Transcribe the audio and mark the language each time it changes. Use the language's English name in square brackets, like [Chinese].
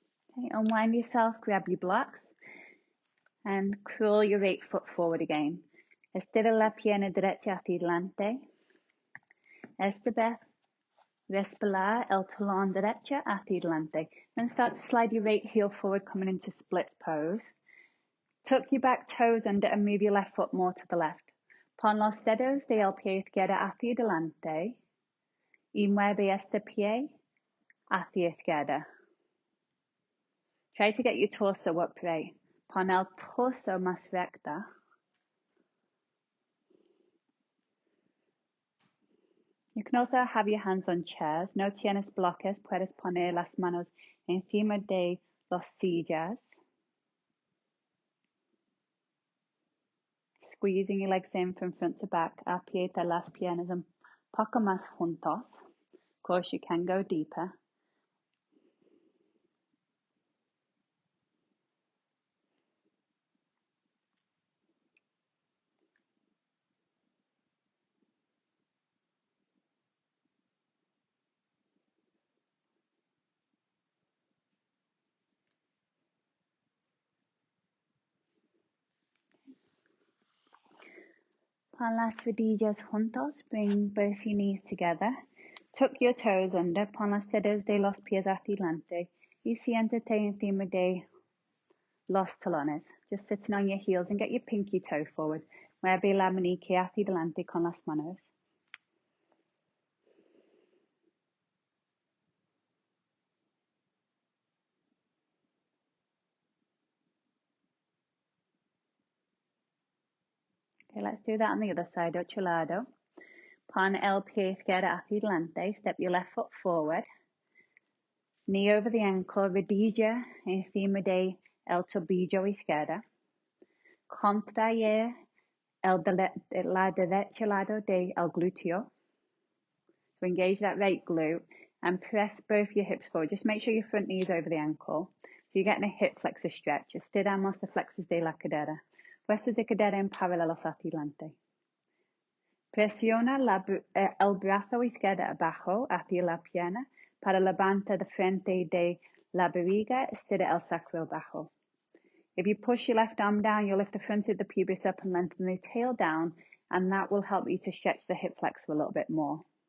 [English] Okay, unwind yourself, grab your blocks, and curl your right foot forward again. [Spanish] Estira la pierna derecha hacia adelante. Esta vez, respirar el talón derecha hacia adelante. [English] Then start to slide your right heel forward, coming into splits pose. Tuck your back toes under and move your left foot more to the left. [Spanish] Pon los dedos del pie izquierdo hacia adelante y mueve este pie hacia izquierda. [English] Try to get your torso upright. [Spanish] Pon el torso más recta. [English] You can also have your hands on chairs. [Spanish] No tienes bloques. Puedes poner las manos encima de las sillas. [English] Squeezing your legs in from front to back. [Spanish] Aprieta las piernas un poco más juntos. [English] Of course, you can go deeper. [Spanish] Pon las rodillas juntos. [English] Bring both your knees together. Tuck your toes under. [Spanish] Pon los dedos de los pies hacia delante. Y siéntate encima de los talones. [English] Just sitting on your heels and get your pinky toe forward. [Spanish] Mueve la meñique hacia delante con las manos. [English] Okay, let's do that on the other side. [Spanish] Otro lado. Pon el pie izquierdo hacia delante. [English] Step your left foot forward. Knee over the ankle. [Spanish] Rodilla encima de el tobillo izquierdo. Contrae la derecha lado del glúteo. [English] So engage that right glute and press both your hips forward. Just make sure your front knee is over the ankle. So you're getting a hip flexor stretch. [Spanish] Estiramos [English] the flexors [Spanish] de la cadera. Huesos de cadera en paralelos hacia delante. Presiona el brazo izquierdo abajo hacia la pierna para levantar de frente de la barriga. Estira el sacro abajo. [English] If you push your left arm down, you'll lift the front of the pubis up and lengthen the tail down, and that will help you to stretch the hip flexor a little bit more.